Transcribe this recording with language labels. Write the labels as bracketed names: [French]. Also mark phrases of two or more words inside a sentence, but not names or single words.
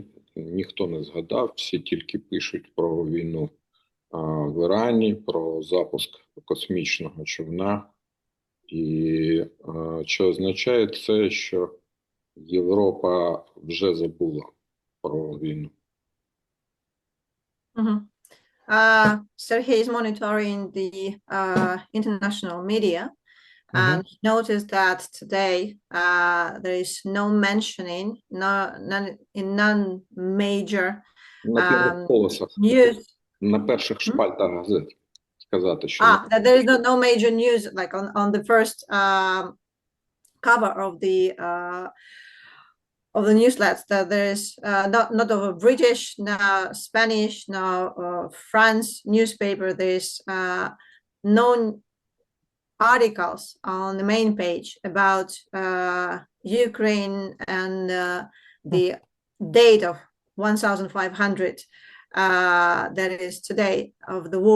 [Ukrainian] Ніхто не згадав, всі тільки пишуть про війну в Ірані, про запуск космічного човна. І що означає це, що Європа вже забула про війну. [English] Sergey is monitoring the international media, and he noticed that today there is no mentioning, in non-major news. [Ukrainian] На перших шпальтах газет сказати, що [English] that there is no major news like on the first cover of the newsletters, that there is not of a British, no Spanish, no France newspaper. There's no articles on the main page about Ukraine and the date of 1500 that is today of the war.